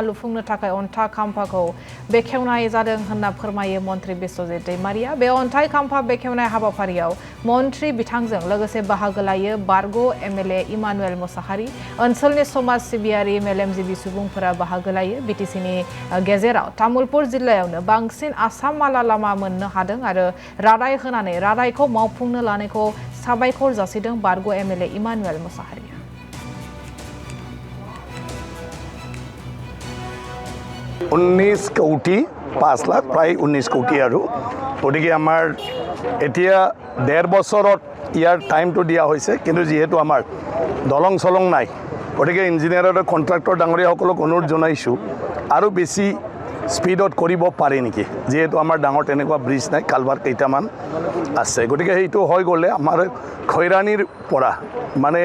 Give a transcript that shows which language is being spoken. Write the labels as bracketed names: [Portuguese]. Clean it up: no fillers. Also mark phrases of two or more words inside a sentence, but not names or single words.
[Bodo] लुफुंनो थाखाय अन्थाइ खाम्फाखौ बेखेवनाय जादों होनना फोरमायो मन्त्रि बिश्वजित दैमारिया बे अन्थाइ खाम्फा बेखेवनाय हाबाफारियाव मन्त्रि बिथांजों लोगोसे बाहागो लायो बारग' एमएलए इमानुएल मुसाहारि ओनसोलनि समाज सिबियारि मेलेमजिबि सुबुंफोरा बाहागो लायो बिटिसिनि गेजेराव तामुलपुर जिल्लायावनो बांसिन आसाम माला लामा मोननो हादों आरो रादाय होनानै रादायखौ मावफुंनो लानायखौ साबायखर जासिदों बारग' एमएलए इमानुएल मुसाहारिया [Assamese] 19 কোটি 5 লাখ প্ৰায় 19 কোটি আৰু গতিকে আমাৰ এতিয়া 1.5 बছৰত ইয়াৰ টাইমটো দিয়া হৈছে কিন্তু যেহেতু আমাৰ দলং চলং নাই গতিকে ইঞ্জিনিয়াৰ আৰু কন্ট্ৰাক্টৰ ডাঙৰীয়াসকলক অনুৰোধ জনাইছো আৰু বেছি স্পীডত কৰিব পাৰে নেকি যেহেতু আমাৰ ডাঙৰ তেনেকুৱা ব্ৰিজ নাই কালভাৰ কেইটামান আছে গতিকে এইটো হৈ গ'লে আমাৰ খৈৰাণীৰ পৰা মানে